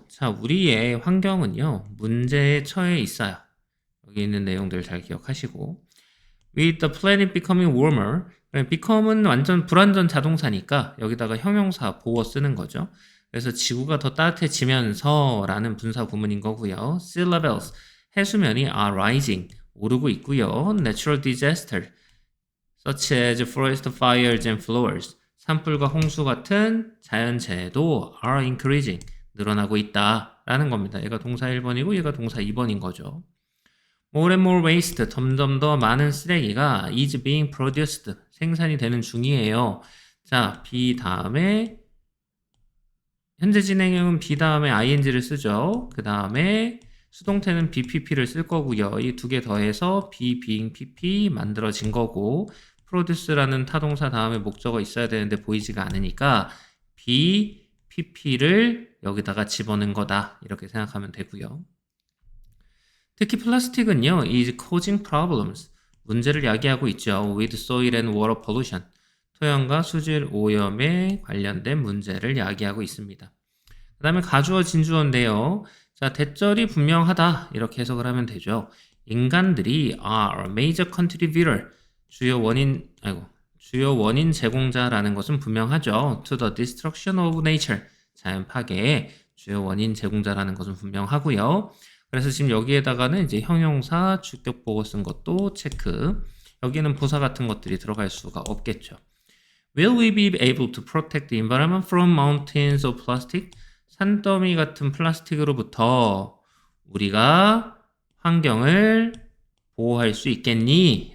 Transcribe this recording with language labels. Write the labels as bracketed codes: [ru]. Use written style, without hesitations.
[ko] 자, 우리의 환경은요, 문제에 처해 있어요. 여기 있는 내용들 잘 기억하시고. [en] With the planet becoming warmer. [ko] become은 완전 불완전 자동사니까 여기다가 형용사 보어 쓰는 거죠. 그래서 지구가 더 따뜻해지면서 라는 분사 구문인 거고요. [en] Sea levels. [ko] 해수면이 [en] are rising. [ko] 오르고 있고요. [en] Natural disaster. such as forest fires and floods. [ko] 산불과 홍수 같은 자연재해도 [en] are increasing. [ko] 늘어나고 있다. 라는 겁니다. 얘가 동사 1번이고 얘가 동사 2번인 거죠. [en] More and more waste, [ko] 점점 더 많은 쓰레기가 [en] is being produced, [ko] 생산이 되는 중이에요. 자, be 다음에 현재 진행형은 be 다음에 ing를 쓰죠. 그 다음에 수동태는 bpp를 쓸 거고요. 이 두 개 더해서 be, being, pp 만들어진 거고 produce라는 타동사 다음에 목적어 있어야 되는데 보이지가 않으니까 be, pp를 여기다가 집어넣은 거다. 이렇게 생각하면 되고요. 특히 플라스틱은요, [en] is causing problems. [ko] 문제를 야기하고 있죠. [en] with soil and water pollution. [ko] 토양과 수질 오염에 관련된 문제를 야기하고 있습니다. 그 다음에 가주어 진주어인데요. 자, 대절이 분명하다. 이렇게 해석을 하면 되죠. 인간들이 [en] are a major contributor. [ko] 주요 원인 제공자라는 것은 분명하죠. [en] to the destruction of nature. [ko] 자연 파괴의 주요 원인 제공자라는 것은 분명하고요. 그래서 지금 여기에다가는 이제 형용사, 주격 보고 쓴 것도 체크. 여기는 부사 같은 것들이 들어갈 수가 없겠죠. [en] Will we be able to protect the environment from mountains of plastic? [ko] 산더미 같은 플라스틱으로부터 우리가 환경을 보호할 수 있겠니?